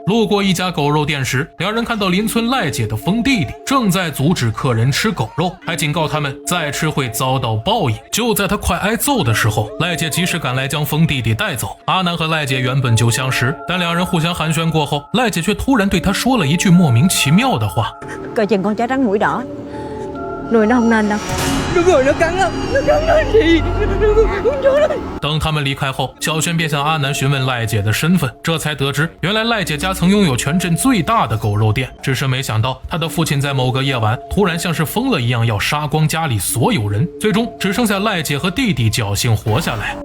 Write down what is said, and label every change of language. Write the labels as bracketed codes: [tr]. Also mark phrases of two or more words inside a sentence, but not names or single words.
[zh] 路过一家狗肉店时，两人看到邻村赖姐的疯弟弟正在阻止客人吃狗肉，还警告他们再吃会遭到报应。就在他快挨揍的时候，赖姐及时赶来将疯弟弟带走。阿南和赖姐原本就相识，但两人互相寒暄过后，赖姐却突然对他说了一句莫名其妙的话： [vi] Coi chừng con chó trắng mũi đỏ, nuôi nó không nên đâu. Đúng rồi, nó cắn nó gì? Con chó đó. [zh] 等他们离开后，小轩便向阿南询问赖姐的身份，这才得知原来赖姐家曾拥有全镇最大的狗肉店，只是没想到她的父亲在某个夜晚突然像是疯了一样要杀光家里所有人，最终只剩下赖姐和弟弟侥幸活下来。